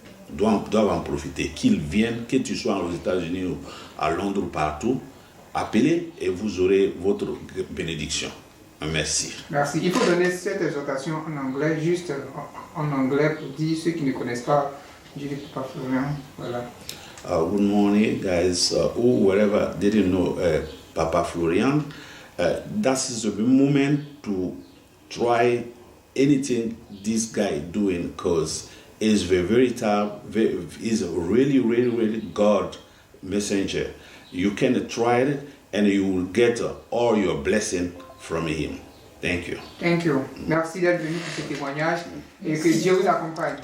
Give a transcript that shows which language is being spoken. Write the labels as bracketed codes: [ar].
[fr] Doivent en profiter. Qu'ils viennent, que tu sois aux États-Unis ou à Londres ou partout, appelez et vous aurez votre bénédiction. Merci. Merci. Il faut donner cette exhortation en anglais, juste en anglais pour dire ceux qui ne connaissent pas Dieu du Papa Florian. Voilà. [en] Good morning, guys. Who, wherever didn't know Papa Florian, that is the moment to try anything this guy doing, because he's very tough. He's a really God messenger. You can try it, and you will get all your blessing from him. Thank you. Thank you. [fr] Merci d'être venu pour ce témoignage et que Dieu vous accompagne.